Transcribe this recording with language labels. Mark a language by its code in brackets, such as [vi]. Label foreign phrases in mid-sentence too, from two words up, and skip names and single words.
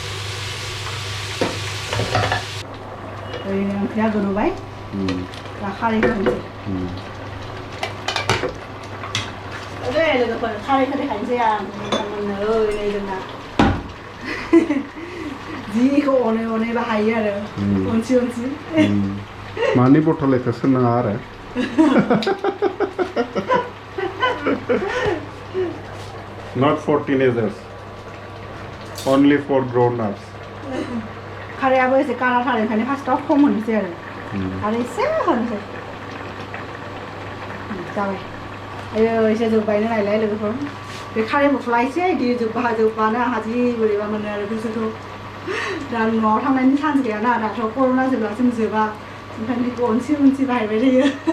[brx] ओरैनो ओंख्रिया गोदौबाय दा खारैखौ होनोसै लोगोफोर खारैखौ देखायनोसै आं नोंथांमोननो ओरै जोंना जिखौ अनै बाहायो आरो अनसि मानि बथल एखौ सोनाङा आरो [en] not for teenagers only for grown-ups [brx] खारैयाबो एसे कालार थार ओंखायनो फार्स्टआव खम होनोसै आरो आरो एसे होनोसै जाबाय आयो एसे जोब्बायनो नायलाय लोगोफोर बे खारै मस्ला एसे इदि जोब्बानो आंहा जि बोरैबा मोनो आरो गोसोखौ दा न'आव थांनायनि चान्स गैयाना दाथ' कर'ना जेब्लासिम जोबा ओंखायनो बेखौ अनसि बाहायबाय थायो